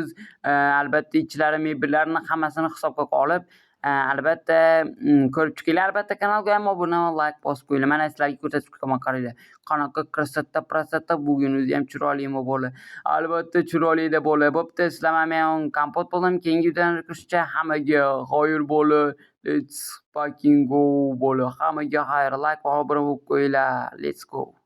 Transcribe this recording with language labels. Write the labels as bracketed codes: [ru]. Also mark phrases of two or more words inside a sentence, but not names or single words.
[uz] Albatta ichlari mebellarni hammasini hisobga olib, albatta ko'rib chiqinglar. Albatta kanalga ham obuna, like bosib qo'yinglar. Mana sizlarga ko'rsatib chiqaman, qaranglar. Qanaqa krasota bo'lgan, o'zi ham chiroylimi bola. Albatta chiroyli bola. Bo'pti, sizlar men kompot bo'ldim. Keyingi videolarga ko'rishguncha hammaga xayr bola. [en] Let's fucking go [uz] bola. Hammaga xayr. Like va obuna bo'lib qo'yinglar. [en] Let's go.